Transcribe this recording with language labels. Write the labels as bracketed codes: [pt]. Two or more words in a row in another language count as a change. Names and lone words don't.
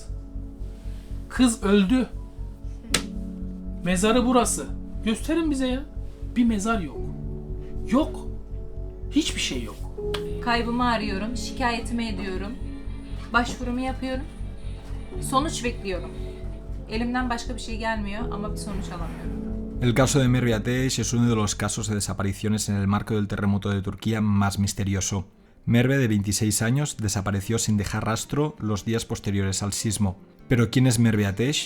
[tr] Kız öldü. Mezarı burası. Gösterin bize ya. Bir mezar yok. Yok. Hiçbir şey yok. Kaybımı arıyorum, şikayetimi ediyorum, başvurumu yapıyorum, sonuç bekliyorum. Elimden başka bir şey gelmiyor ama bir sonuç alamıyorum. [es] El caso de Merve Ateş es uno de los casos de desapariciones en el marco del terremoto de Turquía más misterioso. Merve, de 26 años, desapareció sin dejar rastro los días posteriores al sismo. Pero ¿quién es Merve Ateş?